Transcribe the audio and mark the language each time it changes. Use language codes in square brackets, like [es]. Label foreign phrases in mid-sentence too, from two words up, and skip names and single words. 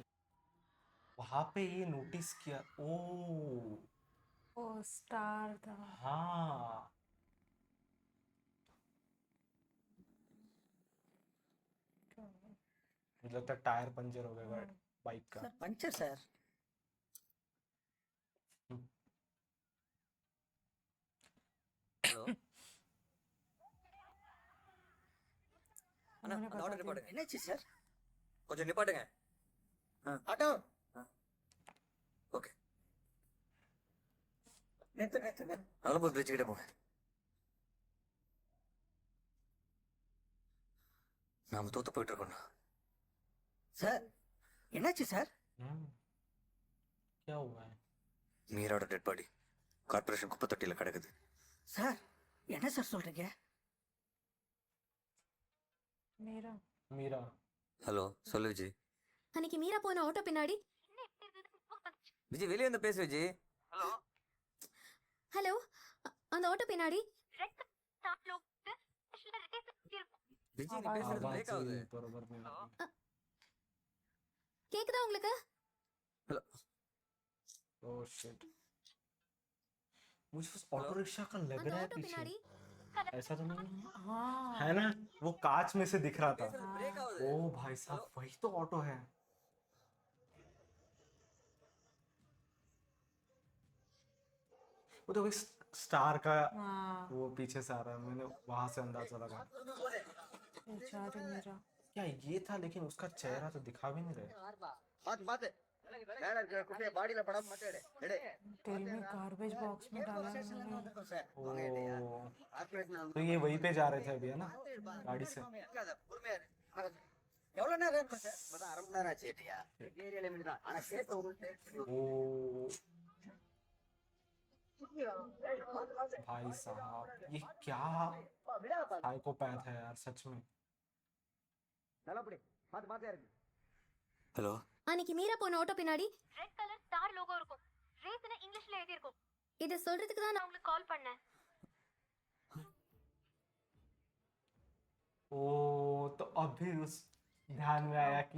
[hi] वहां पे ये नोटिस किया। ओ ओ स्टार था। हाँ, मुझे लगता है टायर पंचर हो गया बाइक का। सर पंचर सर। [ta] ஹலோ அண்ணா [hi] उन्होंने [ta] அந்த [hi] बता [ta] ஆர்டர் [hi] दिया। [ta] நிப்பாட்டுங்க என்னாச்சு சார்? கொஞ்சம் நிப்பாட்டுங்க ஆட்டோ ஓகே நேத்து நேத்து அலம்பூர் பிரிட்ஜ் கிட்ட போங்க நாம தோத்து போயிட்டு இருக்கோம்ண்ணா சார் என்னாச்சு சார்? [hi] क्या हुआ है? [ta] மீராவோட [en] dead body [ta] கார்பரேஷன் குப்பை தொட்டியில கிடக்குது சார் என்ன சார் சொல்றீங்க? [hi] मेरा मीरा। [ta] ஹலோ சொல்லு விஜய். அன்னைக்கு மீரா போன ஆட்டோ பின்னாடி விஜய் வெளியே வந்து பேசு விஜய். ஹலோ அந்த ஆட்டோ பின்னாடி விஜய் நீ பேசுறது பிரேக் ஆகுது. [hi] बरोबर में [ta] கேக்குதா உங்களுக்கு? ஹலோ [en] oh shit, [hi] मुझे उस [en] auto rickshaw [hi] का लग [ta] அந்த [hi] रहा है [ta] ஆட்டோ [hi] पीछे। [ta] பின்னாடி [hi] ऐसा तो नहीं है? हाँ है ना, वो कांच में से दिख रहा था। [ta] பேசுறது பிரேக் ஆகுது. [hi] ओ भाई साहब, वही तो ऑटो है। वो तो एक स्टार का हाँ वो पीछे से आ रहा है, मैंने वहां से अंदाजा लगा। बेचारे मेरा। क्या ये था, लेकिन उसका चेहरा तो दिखा भी नहीं रहा। [ta] பாத்து பாத்து மேல இருக்கிற குப்பையை பாடியில படம் மாட்டேடு எடு [hi] तेल में [en] garbage box [hi] में डाला है उन्होंने। [ta] சார் [hi] ओ, [ta] கார்பரேஷன் [hi] तो ये वहीं पे जा रहे थे अभी, है ना, गाड़ी से। [ta] பொறுமையா இரு. எவ்வளவு நேரம் இருக்கும் சார்? மொத்தம் அரை மணி நேரம் ஆச்சு இல்லையா? ஏரியால மீது தான் ஆனா கேட்ட உங்களுக்கு [hi] ओ भाई साहब, ये क्या साइकोपैथ है यार, सच में। [ta] நல்லபடி பாத்து பாத்தே இருக்கு. ஹலோ அன்னைக்கு மீரா போன ஆட்டோ பின்னாடி [en] red color star logo [ta] இருக்கும். ரேஸ்னு இங்கிலீஷ்ல எழுதி இருக்கும். இதை சொல்றதுக்கு தான் நான் உங்களுக்கு கால் பண்ணேன். [hi] ओ तो अभी उस ध्यान में आया कि